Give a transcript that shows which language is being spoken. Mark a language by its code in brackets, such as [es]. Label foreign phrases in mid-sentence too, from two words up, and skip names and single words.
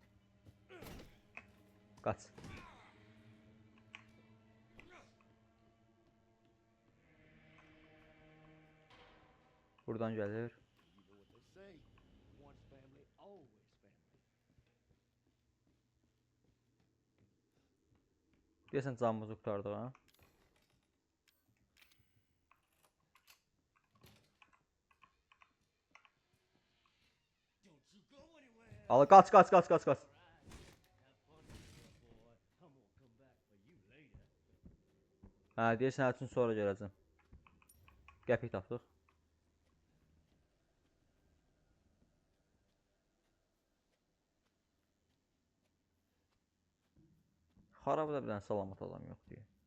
[az] Qaç. Buradan gəlir. Deyəsən canımızı qurtardıq ha. Al, qaç, qaç, qaç, qaç, qaç. Hə, deyirsən hər üçün sonra gələcəm. Qəpik tapdıq. Xarabda bir dənə salamat adam yox deyə.